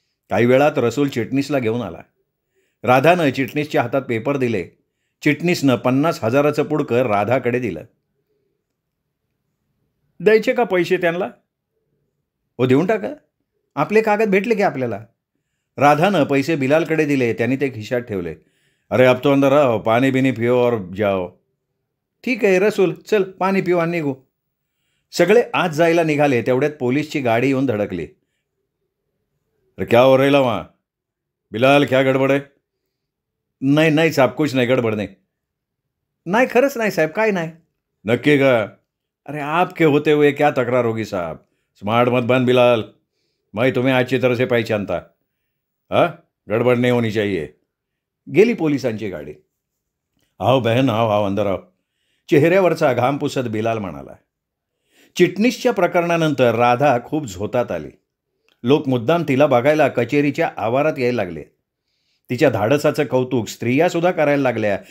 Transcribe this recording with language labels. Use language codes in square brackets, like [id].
[mr] काही वेळात रसूल चिटणीसला घेऊन आला. राधानं चिटणीसच्या हातात पेपर दिले. चिटणीसनं 50,000चं पुडकं राधाकडे दिलं. द्यायचे का पैसे त्यांना? हो देऊन टाका, आपले कागद भेटले की आपल्याला. राधानं पैसे बिलालकडे दिले. त्यांनी ते खिशात ठेवले. [hi] अरे अब तो अंदर आओ, पाणी बिनी पिओ और जाओ. [mr] ठीक आहे रसूल, चल पाणी पिऊ आणि निघू. सगळे आत जायला निघाले. तेवढ्यात पोलीसची गाडी येऊन धडकली. [hi] अरे क्या हो रहा वहाँ? [mr] बिलाल क्या गडबड आहे? नाही नाही साहेब, कुछ नाही, गडबड नाही. नाही खरंच नाही साहेब, काय नाही. नक्की का? [hi] अरे आपके होते हुए क्या तक्रार होगी साहब. स्मार्ट मत बन बिलाल, मैं तुम्हें अच्छी तरह से पहचानता. हाँ, गडबड नहीं होनी चाहिए. [mr] गेली पोलिसांची गाडी. [hi] आओ बहन, आओ आओ अंदर आओ. [mr] चेहऱ्यावरचा घाम पुसत बिलाल म्हणाला. चिटणीसच्या प्रकरणानंतर राधा खूप झोतात आली. लोक मुद्दाम तिला बघायला कचेरीच्या आवारात यायला लागले. तिच्या धाडसाचं कौतुक स्त्रियासुद्धा करायला लागल्या.